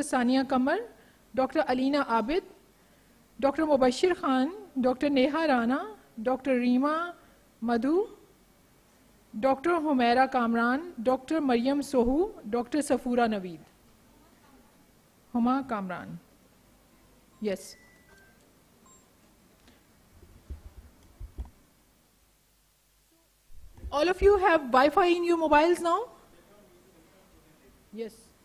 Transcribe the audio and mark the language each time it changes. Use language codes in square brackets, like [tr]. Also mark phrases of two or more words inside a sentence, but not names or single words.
[en] Sania Kamar, Dr. Alina Abid, Dr. Mubashir Khan, Dr. Neha Rana, Dr. Reema Madhu, Dr. Humaira Kamran, Dr. Maryam Sohu, Dr. Safura Naveed. Huma Kamran. Yes. All of you have Wi-Fi in your mobiles now? Yes.